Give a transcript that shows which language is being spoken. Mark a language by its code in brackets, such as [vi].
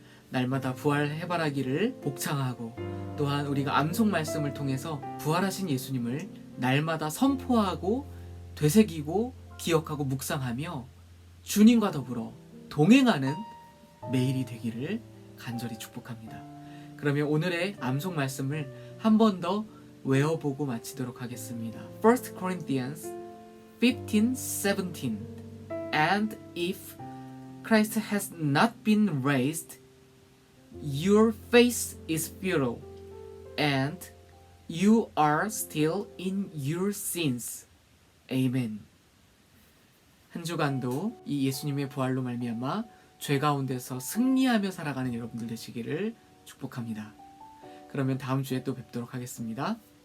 [ko] 날마다 부활해바라기를 복창하고, 또한 우리가 암송 말씀을 통해서 부활하신 예수님을 날마다 선포하고 되새기고 기억하고 묵상하며 주님과 더불어 동행하는 매일이 되기를 간절히 축복합니다. 그러면 오늘의 암송 말씀을 한 번 더 외워보고 마치도록 하겠습니다. [en] 1 Corinthians 15:17 And if Christ has not been raised, your faith is futile, and you are still in your sins. [ko] 아멘. 한 주간도 이 예수님의 부활로 말미암아 죄 가운데서 승리하며 살아가는 여러분들 되시기를 축복합니다. 그러면 다음 주에 또 뵙도록 하겠습니다.